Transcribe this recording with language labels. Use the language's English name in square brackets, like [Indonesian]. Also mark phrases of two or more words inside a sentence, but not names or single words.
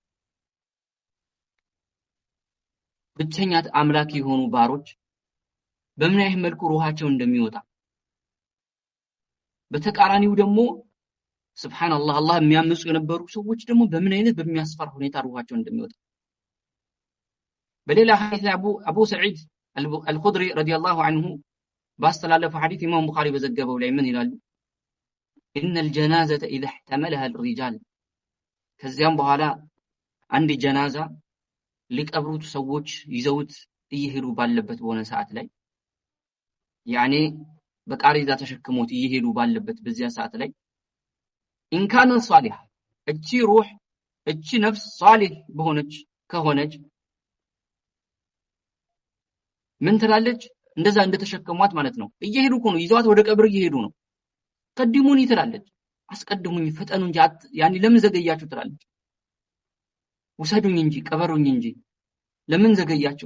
[Amharic] ብቸኛ አምላክ የሆኑ ባሮች በምን አይነት መልኩ ሩሃቸው እንደሚወጣ፣ በተቃራኒው ደግሞ ሱብሃንአላህ አላህ የሚያምፁ የነበሩ ሰዎች ደግሞ በምን አይነት በሚያስፈራ ሁኔታ ሩሃቸው እንደሚወጣ በሌላ ሐዲስ አቡ ሰዒድ አልኹድሪ [Arabic] رضي الله عنه [Amharic] ባስተላለፈው ሐዲስ ኢማም ቡኻሪ በዘገበው ላይ ምን ይላሉ? [Arabic] إن الجنازة إذا احتملها الرجال [Amharic] ከዚያም በኋላ አንድ ጀናዛ ሊቀብሩት ሰዎች ይዘውት እየሄዱ ባለበት በሆነ ሰዓት ላይ በቃሪዛ ተሸክሞት እየሄዱ ባለበት በዚያ ሰዓት ላይ [Arabic] إن كان صالح [Amharic] እቺ ሩህ እቺ ነፍስ ሷሊህ ከሆነች ምን ትላለች? እንደዛ እንደተሸከሟት ማለት ነው። እየሄዱ ነው፣ ይዘዋት ወደ ቀብር እየሄዱ ነው። ቀድሙኒ ትላለች፣ አስቀድሙኝ፣ ፍጠኑ እንጂ ለምን ዘገያችሁ ትላለች። ውሰዱኝ እንጂ ቀበሩኝ እንጂ ለምን ዘገያችሁ?